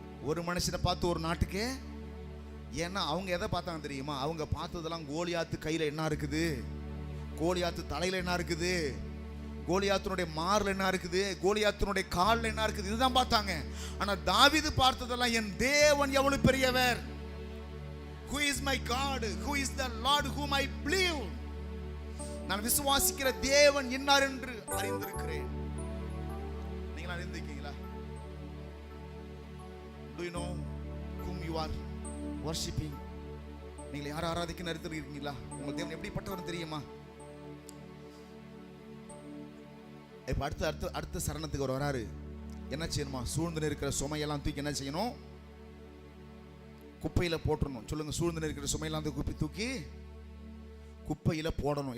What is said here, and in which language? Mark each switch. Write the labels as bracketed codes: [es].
[ta] ஒரு மனுஷனை பார்த்து ஒரு நாட்டுக்கே. ஏன்னா அவங்க எதை பார்த்தாங்க தெரியுமா? அவங்க பார்த்ததெல்லாம் கோலியாத்து கையில என்ன இருக்குது, கோலியாத்து தலையில என்ன இருக்குது, கோலியாத்தினுடைய மார்ல என்ன இருக்குது, கோலியாத்தினுடைய கால்ல என்ன இருக்குது, இதுதான் பார்த்தாங்க. ஆனா தாவீது பார்த்ததெல்லாம் என் தேவன் எவ்வளவு பெரியவர். [en] Who is my God? Who is the Lord whom I believe? [ta] நான் விசுவாசிக்கிற தேவன் இன்னார் என்று அறிந்திருக்கிறேன். நீங்க அறிந்திருக்கீங்களா? [en] Do you know whom you are worshiping? [ta] நீங்க யாரை ஆராதிக்க அறிந்திருக்கீங்களா? உங்க தேவன் எப்படிப்பட்டவர் தெரியுமா? இப்ப அடுத்த சரணத்துக்கு வராரு. என்ன செய்யணுமா? சூழ்ந்து இருக்கிற சுமையெல்லாம் தூக்கி என்ன செய்யணும்? குப்பையில் போட்டுடணும். சொல்லுங்க, சூழ்ந்து இருக்கிற சுமையெல்லாம் தூக்கி குப்பையில் போடணும்.